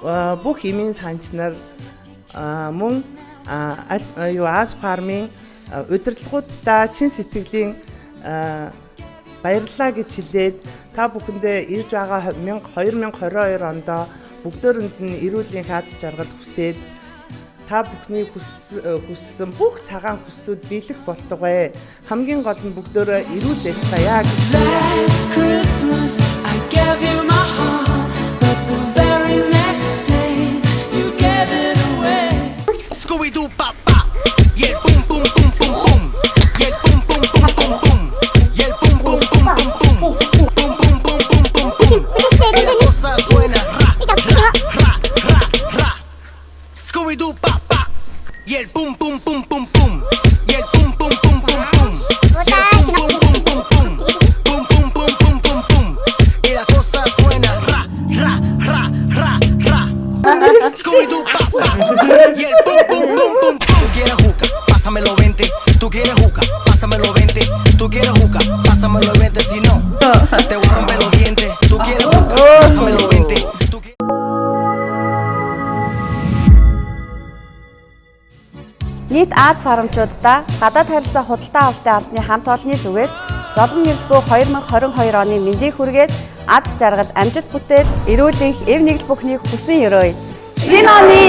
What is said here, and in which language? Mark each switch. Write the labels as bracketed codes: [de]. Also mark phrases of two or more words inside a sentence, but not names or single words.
[mn] бүх эмийн санч нар мөн Аз фармын удирдлагуудаа чин сэтгэлийн баярлалаа гэж хэлээд та бүхэндээ ирж байгаа 2022 онд бүгдөөрэнд нь эрүүлийн аз жаргал хүсээд та бүхний хүссэн бүх цагаан хүслүүд биелэх болтугай. Хамгийн гол нь бүгдөө эрүүл байцгаая гэж. [en] Last Christmas I gave you my heart, but the very next day you gave it away. Scooby-Doo pop pop, yeah boom boom boom boom boom, yeah boom boom boom boom boom, yeah boom boom boom boom boom, boom boom boom boom boom boom. [es] Y la cosa suena ra ra ra ra ra. Scooby-Doo pop pop, yeah boom boom boom boom boom, yeah boom boom boom boom boom, yeah boom boom boom boom boom, boom boom boom boom boom boom. Y la cosa suena ra ra ra ra ra. Scooby-Doo pop pop, yeah boom boom boom boom boom. Tú quieres juca, pásamelo 20. Tú quieres juca, pásamelo 20. Tú quieres juca, pásamelo 20. Si no, te voy a romper los dientes. Tú quieres juca, pásamelo 20. [mn] Нийт Аз фармчуудаа гадаад харилцаа худалдаа авалтын албаны хамт олонны зүгээс Золон нэрс буй 2022 оны мэндийг хүргээд аз жаргал амжилт бүтээл эрүүл энх эв нэгэл бүхний хүсэн өрөөе.